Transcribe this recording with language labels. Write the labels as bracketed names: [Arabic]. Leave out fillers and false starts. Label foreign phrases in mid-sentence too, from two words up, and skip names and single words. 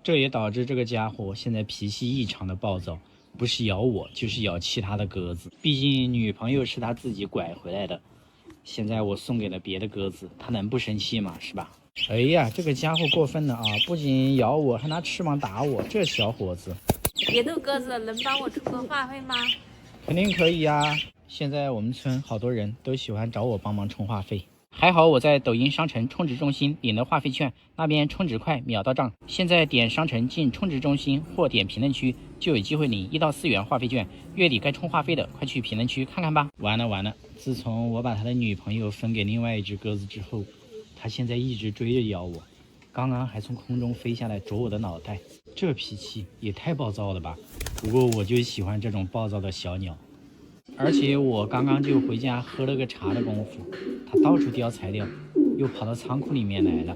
[Chinese] 這也導致這個家伙現在脾氣異常的暴躁，不是咬我就是咬其他的鴿子，畢竟女朋友是他自己拐回來的，現在我送給了別的鴿子，他能不生气嗎？是吧？哎呀，这個家伙過分了啊！不僅咬我，還拿翅膀打我，這小伙子。別逗鴿子，能幫我充個話費嗎？肯定可以呀！現在我們村好多人都喜歡找我幫忙充話費。還好我在抖音商城充值中心領了話費券，那邊充值快，秒到賬。現在點商城進充值中心或點評論區，就有機會領1到4元話費券。月底該充話費的，快去評論區看看吧。完了！自從我把他的女朋友分給另外一隻鴿子之後，他現在一直追着咬我，剛剛還從空中飛下來啄我的腦袋，這脾氣也太暴躁了吧。不過我就喜歡這種暴躁的小鳥。而且我剛剛就回家喝了個茶的功夫，他到處叼材料，又跑到倉庫裡面來了。